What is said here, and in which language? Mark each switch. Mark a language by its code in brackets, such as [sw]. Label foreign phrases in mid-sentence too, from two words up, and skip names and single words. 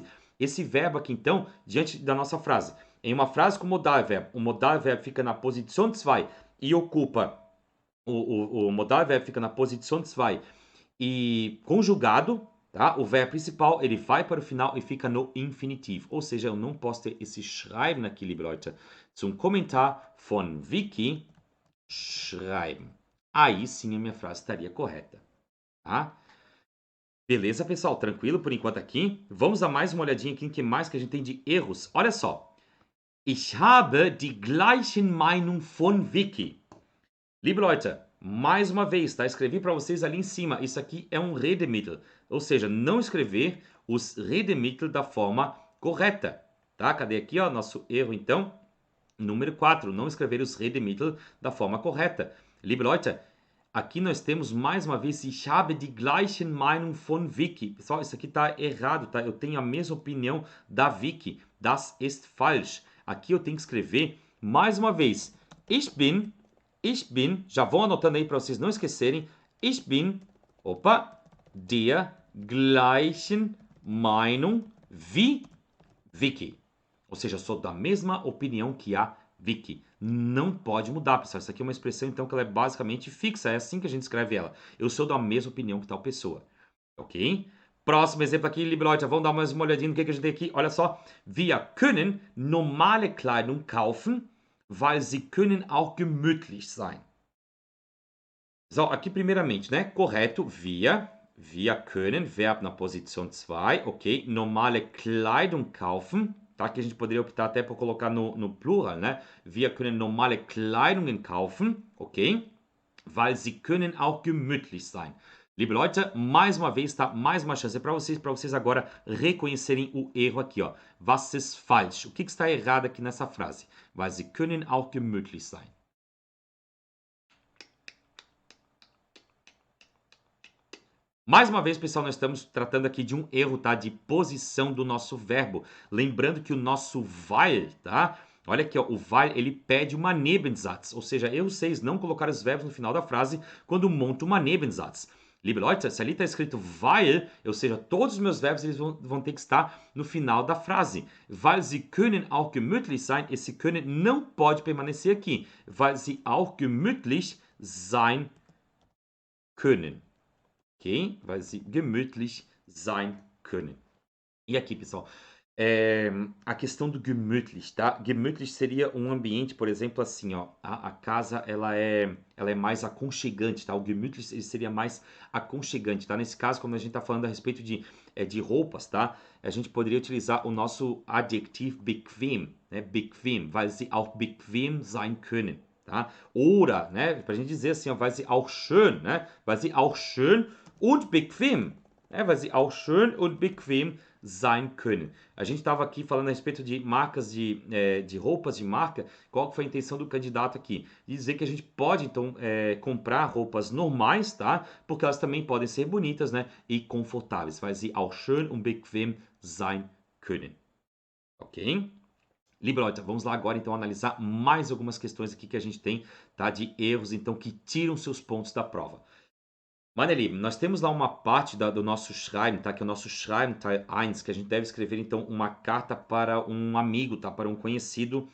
[pt] Esse verbo aqui, então, diante da nossa frase. Em uma frase com modalverbo, o modalverbo fica na posição 2 e ocupa... O modalverbo fica na posição 2 e conjugado, tá? O verbo principal, ele vai para o final e fica no infinitivo. Ou seja, eu não posso ter esse schreiben aqui, [de] liebe Leute. Zum Kommentar von Vicky schreiben. [pt] Aí sim a minha frase estaria correta, tá? Beleza, pessoal? Tranquilo por enquanto aqui? Vamos dar mais uma olhadinha aqui em que mais que a gente tem de erros. Olha só. [de] Ich habe die gleichen Meinung von Vicky. Liebe Leute, [pt] mais uma vez, tá? Escrevi para vocês ali em cima. Isso aqui é um Redemittel. Ou seja, não escrever os Redemittel da forma correta, tá? Cadê aqui, ó, nosso erro, então? Número 4, não escrever os Redemittel da forma correta. Liebe Leute, aqui nós temos mais uma vez, [de] ich habe die gleichen Meinung von Vicky. [pt] Pessoal, isso aqui está errado, tá? Eu tenho a mesma opinião da Vicky. [de] Das ist falsch. [pt] Aqui eu tenho que escrever mais uma vez. [de] Ich bin, [pt] já vão anotando aí para vocês não esquecerem. [de] Ich bin, der gleichen Meinung wie Vicky. [pt] Ou seja, eu sou da mesma opinião que a Vicky. Não pode mudar, pessoal. Isso aqui é uma expressão, então, que ela é basicamente fixa. É assim que a gente escreve ela. Eu sou da mesma opinião que tal pessoa. Ok? Próximo exemplo aqui, [de] liebe Leute. [pt] Vamos dar mais uma olhadinha no que a gente tem aqui. Olha só. [de] Wir können normale Kleidung kaufen, weil sie können auch gemütlich sein. [pt] So, aqui primeiramente, né? Correto. [de] Wir können, [pt] Verb na posição 2. Ok? [de] Normale Kleidung kaufen. [pt] Tá? Que a gente poderia optar até por colocar no plural, né? [de] Wir können normale Kleidungen kaufen, ok? Weil sie können auch gemütlich sein. Liebe Leute, [pt] mais uma vez, tá? Mais uma chance para vocês agora reconhecerem o erro aqui, ó. [de] Was ist falsch? [pt] O que está errado aqui nessa frase? [de] Weil sie können auch gemütlich sein. [pt] Mais uma vez, pessoal, nós estamos tratando aqui de um erro, tá? De posição do nosso verbo. Lembrando que o nosso weil, tá? Olha aqui, ó, o weil, ele pede uma Nebensatz. Ou seja, erro 6, não colocar os verbos no final da frase quando monta uma Nebensatz. Liebe Leute, se ali está escrito weil, ou seja, todos os meus verbos eles vão ter que estar no final da frase. [de] Weil sie können auch gemütlich sein, [pt] esse können não pode permanecer aqui. [de] Weil sie auch gemütlich sein können. [pt] Ok? [de] Weil sie gemütlich sein können. [pt] E aqui, pessoal, a questão do gemütlich, tá? Gemütlich seria um ambiente, por exemplo, assim, ó, a casa ela é mais aconchegante, tá? O gemütlich ele seria mais aconchegante, tá? Nesse caso, quando a gente está falando a respeito de roupas, tá? A gente poderia utilizar o nosso adjetivo bequem, né? [de] Bequem, weil sie auch bequem sein können, tá? Oder, [pt] né? Pra gente dizer assim, ó, [de] weil sie auch schön, né? Weil sie auch schön und bequem, né? Weil sie auch schön und bequem sein können. [pt] A gente estava aqui falando a respeito de marcas de roupas de marca. Qual foi a intenção do candidato aqui? De dizer que a gente pode, então, comprar roupas normais, tá? Porque elas também podem ser bonitas, né? E confortáveis. [de] Weil sie auch schön und bequem sein können. [pt] Ok? [de] Liebe Leute, [pt] vamos lá agora, então, analisar mais algumas questões aqui que a gente tem, tá? De erros, então, que tiram seus pontos da prova. [de] Meine Lieben, [pt] nós temos lá uma parte do nosso Schreiben, tá? Que é o nosso [de] Schreiben Teil 1, [pt] que a gente deve escrever, então, uma carta para um amigo, tá? Para um conhecido.